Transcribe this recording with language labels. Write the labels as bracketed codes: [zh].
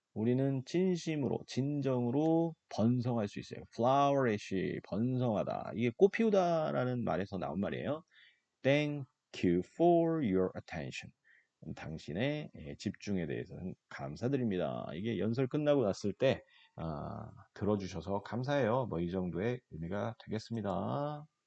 [ko] 우리는 진심으로, 진정으로 번성할 수 있어요. flourish, 번성하다. 이게 꽃 피우다라는 말에서 나온 말이에요. [en] Thank you for your attention. [ko] 당신의 집중에 대해서 감사드립니다. 이게 연설 끝나고 났을 때 들어주셔서 감사해요. 뭐 이 정도의 의미가 되겠습니다.